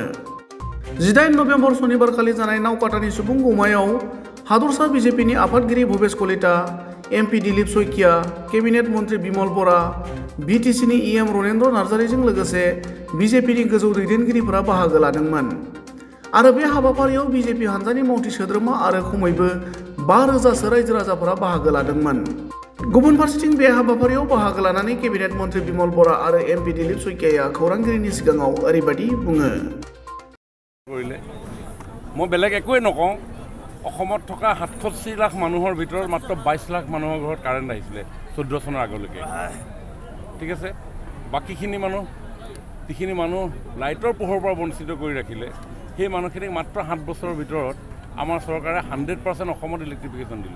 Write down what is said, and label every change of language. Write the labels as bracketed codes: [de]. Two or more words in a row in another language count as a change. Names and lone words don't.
[brx] 18 नबेम्बर सनिबारखालि जानाय नावकाटानि सुबुं गौमायाव हादरसा बिजेपिनि आफादगिरि भुपेश कलिता, एमपि दिलीप शइकिया, केबिनेट मन्त्रि बिमल बरा, बिटिसिनि इएम रनेन्द्र नार्जारिजों लोगोसे बिजेपिनि गोजौ दैदेनगिरिफोरा बाहागो लादोंमोन आरो बे हाबाफारियाव बिजेपि हानजानि मावथि सोद्रोमा आरो खमैबो 5,000सो रायजो राजाफोरा बाहागो लादोंमोन। गुबुन फारसेथिं बे हाबाफारियाव बाहागो लानानै केबिनेट मन्त्रि बिमल बरा आरो एमपि दिलीप शइकियाया खौरांगिरिनि सिगाङाव ओरैबायदि बुङो। [as] মই বেলেগ একোৱে নকওঁ। অসমত থকা 67 লাখ মানুহৰ ভিতৰত মাত্ৰ 22 লাখ মানুহৰ ঘৰত কাৰেণ্ট আহিছিলে 14 চনৰ আগলৈকে। ঠিক আছে, বাকীখিনি মানুহ যিখিনি মানুহ লাইটৰ পোহৰৰ পৰা বঞ্চিত কৰি ৰাখিলে সেই মানুহখিনিক মাত্ৰ 7 বছৰৰ ভিতৰত আমাৰ চৰকাৰে 100% অসমত ইলেক্ট্ৰিফিকেশ্যন দিলে।